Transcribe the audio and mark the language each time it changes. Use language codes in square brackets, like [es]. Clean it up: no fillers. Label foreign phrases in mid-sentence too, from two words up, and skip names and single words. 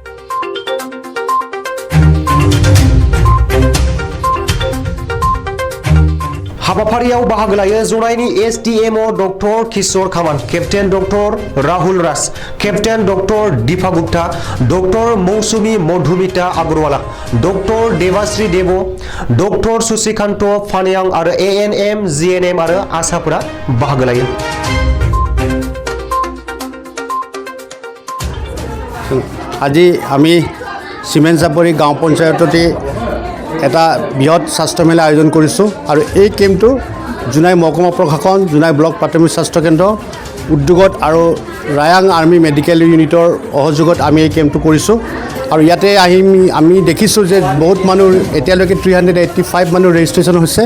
[brx] हाबाफारियाव बाहागो लायो जनायनि एसडीएमओ डक्टर किशोर कामान, केप्टेन डक्टर राहुल राज, केप्टेन डक्टर दीपा गुप्ता, डक्टर मौसुमी मधुमिता अग्रवाला, डक्टर देवाश्री देव, डक्टर सुशिकान्त फानियां आरो एएनएम जीएनएम आरो आसाफोरा बाहागो लायो। [as] আজি আমি সিমেন্ট চাপৰি গাঁও পঞ্চায়ততে এটা বৃহৎ স্বাস্থ্য মেলা আয়োজন কৰিছোঁ আৰু এই কেম্পটো জোনাই মহকুমা প্ৰশাসন জোনাই ব্লক প্ৰাথমিক স্বাস্থ্য কেন্দ্ৰ উদ্যোগত আৰু ৰায়াং আৰ্মি মেডিকেল ইউনিটৰ সহযোগত আমি এই কেম্পটো কৰিছোঁ আৰু ইয়াতে আমি দেখিছোঁ যে বহুত মানুহ এতিয়ালৈকে 385 মানুহ ৰেজিষ্ট্ৰেশ্যন হৈছে।